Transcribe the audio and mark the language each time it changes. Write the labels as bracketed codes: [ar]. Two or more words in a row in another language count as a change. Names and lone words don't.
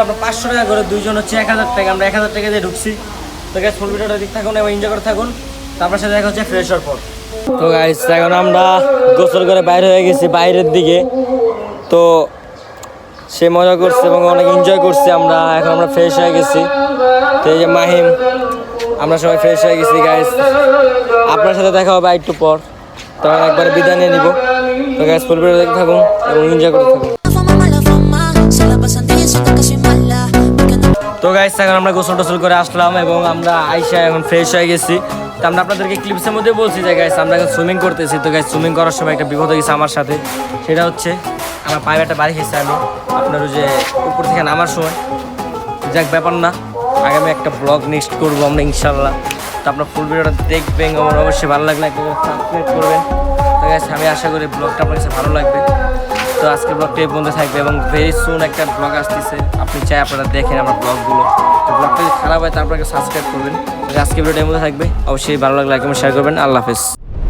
[bn] আপনার 500 টাকা করে দুইজন হচ্ছে 1000 টাকা আমরা 1000 টাকা দিয়ে ঢুকছি তো গাইস [en] full video [bn] দেখতে থাকুন এবং এনজয় করতে থাকুন তো আপনার সাথে দেখা হচ্ছে ফ্রেশ হওয়ার পর তো গাইস এখন আমরা গোসল করে বাইরে হয়ে গেছি বাইরের দিকে তো সে মজা করছে এবং অনেক এনজয় করছে আমরা এখন আমরা ফ্রেশ হয়ে গেছি তো এই যে মাহিম আমরা সবাই ফ্রেশ হয়ে গেছি গাইস আপনার সাথে দেখা হবে একটু পর তখন একবারে বিদায় নিয়ে নিব তো গাইস [en] full video [bn] দেখতে থাকুন এবং এনজয় করতে থাকুন [es] La fama, se la pasan diciendo que soy mala. Porque no [bn] তো গাইস এখন আমরা গোসল টোসল করে আসলাম এবং আমরা আইসা এখন ফ্রেশ হয়ে গেছি তো আমরা আপনাদেরকে ক্লিপসের মধ্যে বলছি যে গাইস আমরা এখন সুইমিং করতেছি তো গাইস সুইমিং করার সময় একটা বিপদ হয়ে গেছে আমার সাথে সেটা হচ্ছে আমার পায়ে একটা বাড়ি খেয়েছি আমি আপনার ওই যে উপর থেকে নামার সময় যাক ব্যাপার না আগামী একটা ব্লগ নেক্সট করবো আমরা ইনশাল্লাহ তো আপনার [en] full video [bn] দেখবেন আমার অবশ্যই ভালো লাগলে একটা সাবস্ক্রাইব করবেন তো গাইস আমি আশা করি ব্লগটা আপনার কাছে ভালো লাগবে তো আজকের ব্লগটা এই বন্ধু থাকবে এবং [en] very soon [bn] একটা ব্লগ আসতেছে আপনি চাই আপনারা দেখেন আমার ব্লগগুলো তো ব্লগটা যদি খারাপ হয় তারপরে সাবস্ক্রাইব করবেন তো আজকের ভিডিওটা এই মধ্যে থাকবে অবশ্যই ভালো লাগলে লাইক এবং শেয়ার করবেন আল্লাহ হাফেজ